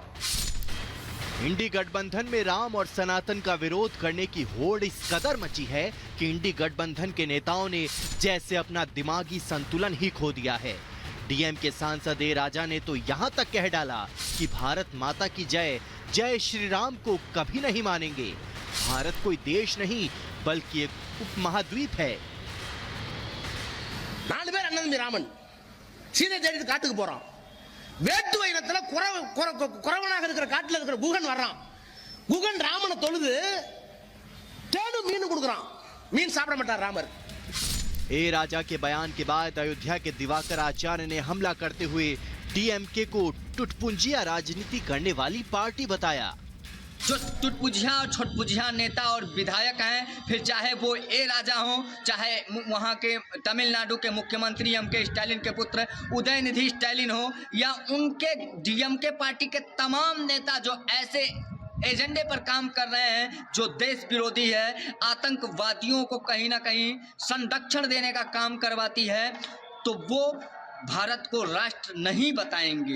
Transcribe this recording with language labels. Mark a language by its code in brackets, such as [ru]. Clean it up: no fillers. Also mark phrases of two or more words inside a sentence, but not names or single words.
[hi] इंडी गठबंधन में राम और सनातन का विरोध करने की होड़ इस कदर मची है कि इंडी गठबंधन के नेताओं ने जैसे अपना दिमागी संतुलन ही खो दिया है। डीएम के सांसद ए राजा ने तो यहाँ तक कह डाला कि भारत माता की जय, जय श्री राम को कभी नहीं मानेंगे। भारत कोई देश नहीं बल्कि एक उपमहाद्वीप है। [ta] நாலு பேர் அண்ணன் ராமன் சீதை தேடி காட்டுக்கு போறான். வேட்டு வைரத்துல குறவனாக இருக்கிற காட்டுல இருக்கிற குகன் வர்றான். குகன் ராமனை தொழுது தேடு மீன் கொடுக்கறான். மீன் சாப்பிட மாட்டார் ராமர்। [hi] ए राजा के बयान के बाद अयोध्या के दिवाकर आचार्य ने हमला करते हुए डीएमके को टुटपुंजिया राजनीति करने वाली पार्टी बताया। जो टुटपुंजिया और छोटपुंजिया नेता और विधायक हैं, फिर चाहे वो ए राजा हो, चाहे वहाँ के तमिलनाडु के मुख्यमंत्री एमके स्टालिन के पुत्र उदयनिधि स्टालिन हो, या उनके डीएमके पार्टी के तमाम नेता जो ऐसे एजेंडे पर काम कर रहे हैं जो देश विरोधी है, आतंकवादियों को कहीं ना कहीं संरक्षण देने का काम करवाती है, तो वो भारत को राष्ट्र नहीं बताएंगे।